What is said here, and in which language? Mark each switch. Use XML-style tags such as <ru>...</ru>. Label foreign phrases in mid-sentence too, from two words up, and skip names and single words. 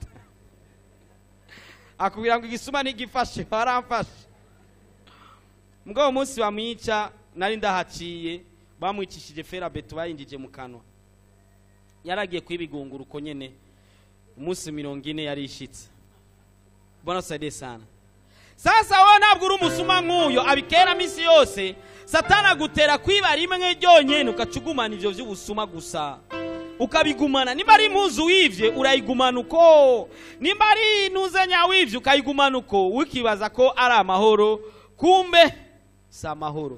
<rn>Akubwira ngo igisuma nigifashe baramfashe. Mugabo munsi bamwica nari ndahaciye bamwicishije fera beto bayinjije mu kanwa. Yaragiye kwibigungura uko nyene umunsi 40 yari ishitse.</rn> <sw>Bwana saidie sana.</sw> <rn>Sasa wewe ntabwo uri umusuma nk'uyo abikera misi yose, Satana gutera kwiba rimwe ryonyene ukacugumana ivyo vy'ubusuma gusa. Ukabigumana, nimba ari impuzu wivye urayigumana uko, nimba ari nuzenya wivye ukayigumana uko, wikibaza ko ari amahoro, kumbe si amahoro.</rn>